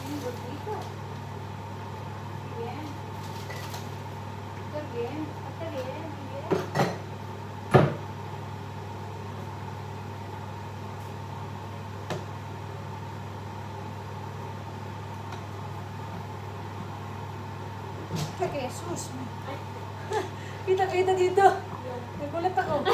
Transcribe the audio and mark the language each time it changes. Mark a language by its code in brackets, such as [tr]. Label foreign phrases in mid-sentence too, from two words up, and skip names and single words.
[tl] dito. [es] Bien. Está bien. Está bien. Bien. [tl] Kaya Jesus. Kita-kita dito. Nagulat ako.